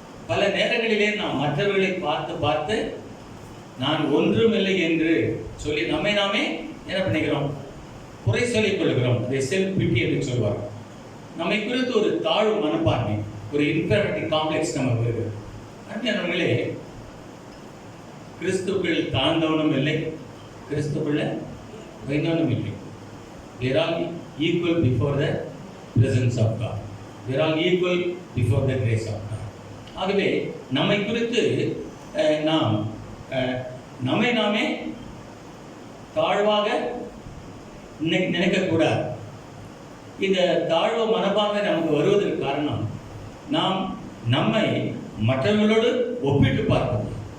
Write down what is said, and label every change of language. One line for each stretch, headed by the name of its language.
Tamil: பல நேரங்களிலே நாம் மற்றவர்களை பார்த்து பார்த்து நான் ஒன்றுமில்லை என்று சொல்லி நம்மை நாமே என்ன பண்ணிக்கிறோம், குறை சொல்லிக் கொள்கிறோம். அதை செல்ஃப் பிட்டி என்று சொல்வார். நம்மை குறித்து ஒரு தாழ்வு மனப்பான்மை, ஒரு இன்ஃபீரியாரிட்டி காம்ப்ளெக்ஸ் நமக்கு வருகிறது. அன்பானவர்களே, கிறிஸ்துக்குள் தாழ்ந்தவனும் இல்லை, கிறிஸ்துக்குள்ள உயர்ந்தவனும் இல்லை.
English: We are all equal before the presence of God. We are all equal before the grace of God.
Tamil: ஆகவே நம்மை குறித்து நாம் நம்மை நாமே தாழ்வாக நினைக்கக்கூடாது. இந்த தாழ்வு மனப்பான்மை நமக்கு வருவதற்கு காரணம், நாம் நம்மை மற்றவர்களோடு ஒப்பிட்டு பார்ப்பது.